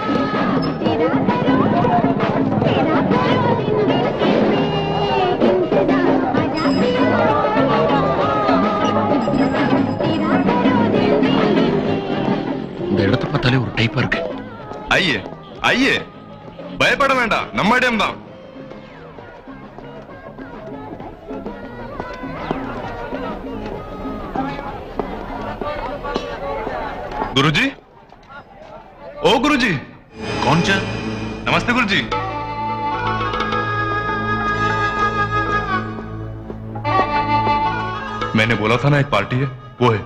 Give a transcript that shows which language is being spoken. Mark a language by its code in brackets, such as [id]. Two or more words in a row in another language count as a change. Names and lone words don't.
[ta] இந்த இடத்தை பார்த்தாலே ஒரு டைப்பா இருக்கு. ஐயே ஐயே, பயப்பட வேண்டாம், நம்ம இடம் தான். [hi] गुरुजी, ओ गुरुजी। कौन सा? नमस्ते गुरुजी। मैंने बोला था ना एक पार्टी है, वो है।